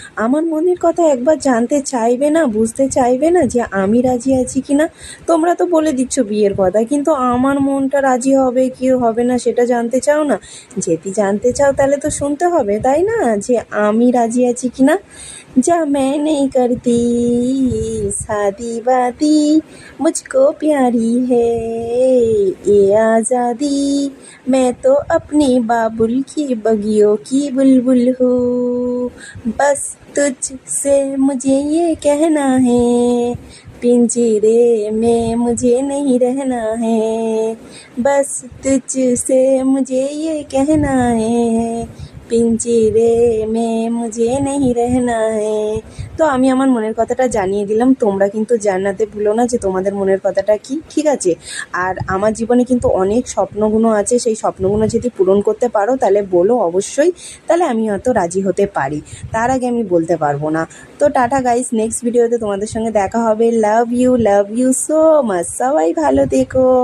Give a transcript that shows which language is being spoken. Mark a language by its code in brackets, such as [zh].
[bn] আমার মনের কথা একবার জানতে চাইবে না, বুঝতে চাইবে না যে আমি রাজি আছি কি না? তোমরা তো বলে দিচ্ছ বিয়ের কথা, কিন্তু আমার মনটা রাজি হবে কি হবে না সেটা জানতে চাও না। যদি জানতে চাও তাহলে তো শুনতে হবে, তাই না, যে আমি রাজি আছি কি না। [hi] जा मैं नहीं करती शादी वादी, मुझको प्यारी है ये आज़ादी, मैं तो अपनी बाबुल की बगियों की बुलबुल हूँ, बस तुझसे मुझे ये कहना है, पिंजरे में मुझे नहीं रहना है, बस तुझसे मुझे ये कहना है, পিঞ্জিরে মে মুঝে নেহি রহনা হে। [bn] তো আমি আমার মনের কথাটা জানিয়ে দিলাম, তোমরা কিন্তু জানাতে ভুলো না যে তোমাদের মনের কথাটা কি, ঠিক আছে? আর আমার জীবনে কিন্তু অনেক স্বপ্নগুলো আছে, সেই স্বপ্নগুলো যদি পূরণ করতে পারো তাহলে বলো অবশ্যই, তাহলে আমি হয়তো রাজি হতে পারি। তার আগে আমি বলতে পারবো না। তো টাটা গাইস, নেক্সট ভিডিওতে তোমাদের সঙ্গে দেখা হবে। লাভ ইউ সো মাচ, সবাই ভালো থেকো।